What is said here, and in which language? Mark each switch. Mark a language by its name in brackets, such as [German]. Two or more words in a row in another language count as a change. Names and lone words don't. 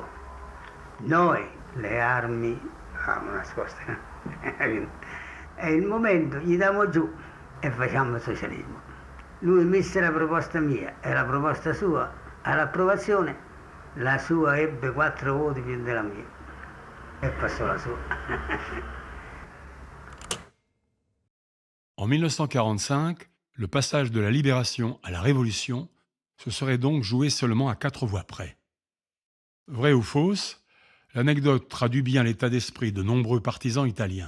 [Italian] Noi le armi nascoste, è il momento, gli diamo giù e facciamo il socialismo. Lui mise la proposta mia e la proposta sua all'approvazione, la sua ebbe 4 voti più della mia. E passò la sua. [French] En 1945, le passage de la libération à la révolution se serait donc joué seulement à 4 voix près. Vrai ou fausse, l'anecdote traduit bien l'état d'esprit de nombreux partisans italiens.